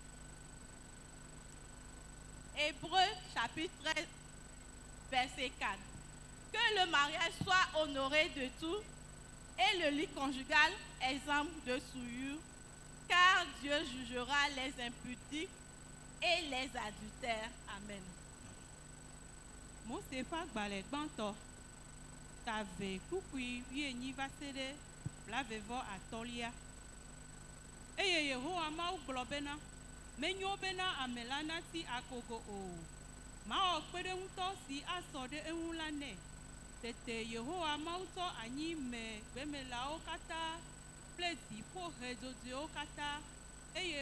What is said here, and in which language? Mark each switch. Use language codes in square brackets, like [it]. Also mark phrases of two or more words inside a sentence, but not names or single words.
[fr] Hébreux chapitre 13, verset 4. Que le mariage soit honoré de tout et le lit conjugal exempt de souillure, car Dieu jugera les impudiques et les adultères. Amen. [ee] Mosefa gbalẽ gbãtɔ tave kpukpui wienyi va se ɖe blavevɔ atɔ̃lia eye Yehowa Mawu gblɔ bena menyo bena ame la nati akogo o, mawɔ kpeɖeŋutɔ si asɔ ɖe eŋu la nɛ Tete Yehowa Mauto anyi me bemelawo kata pleti po hezodio kata eye